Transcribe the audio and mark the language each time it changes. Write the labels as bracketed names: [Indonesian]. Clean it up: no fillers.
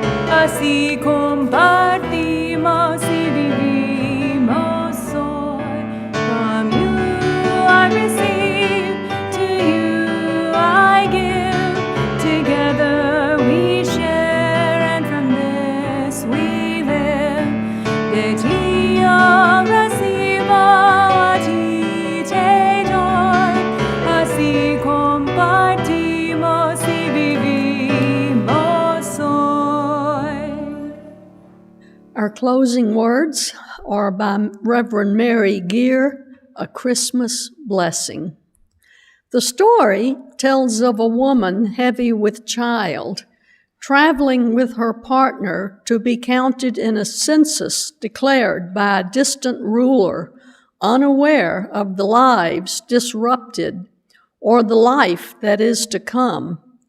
[Spanish] Así compartimos y vivimos hoy. [English] From you I receive, to you I give. Together we share, and from this we live. [Spanish] De ti yo recibo, a ti te doy. Así compartimos y vivimos hoy. [English] Our closing words are by Reverend Mary Gear, A Christmas Blessing. The story tells of a woman heavy with child, traveling with her partner to be counted in a census declared by a distant ruler, unaware of the lives disrupted or the life that is to come.